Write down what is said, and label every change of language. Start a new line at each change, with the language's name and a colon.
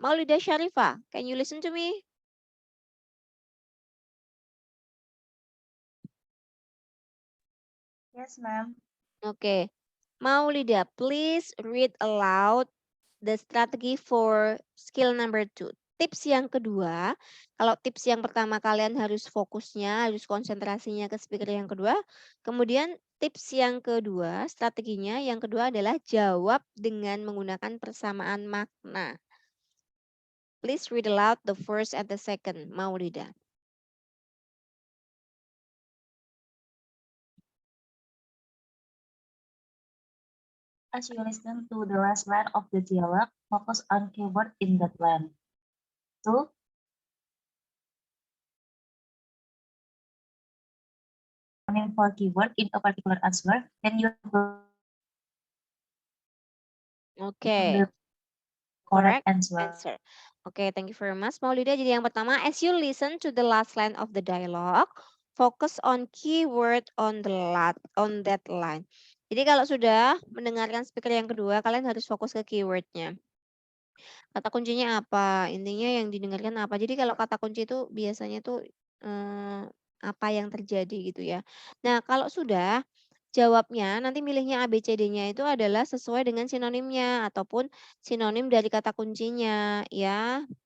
English: Maulida Syarifah, can you listen to me? Yes, ma'am. Oke. Maulida, please read aloud the strategy for skill number 2.
Indonesian: Tips yang kedua, kalau tips yang pertama kalian harus fokusnya, harus konsentrasinya ke speaker yang kedua. Kemudian tips yang kedua, strateginya yang kedua adalah jawab dengan menggunakan persamaan makna.
English: Please read aloud the first and the second, Maulida. As you listen to the last line of the dialogue, focus on keyword in that line. 2. For keyword in a particular answer, then you go Oke. the correct answer. Oke, thank you very much, Maulida.
Indonesian: Jadi yang pertama,
English: as you listen to the last line of the dialogue, focus on keyword on that line.
Indonesian: Jadi kalau sudah mendengarkan speaker yang kedua, kalian harus fokus ke keywordnya. Kata kuncinya apa? Intinya yang didengarkan apa? Jadi kalau kata kunci itu biasanya tuh apa yang terjadi gitu ya. Nah, kalau sudah jawabnya nanti milihnya ABCD-nya itu adalah sesuai dengan sinonimnya ataupun sinonim dari kata kuncinya ya.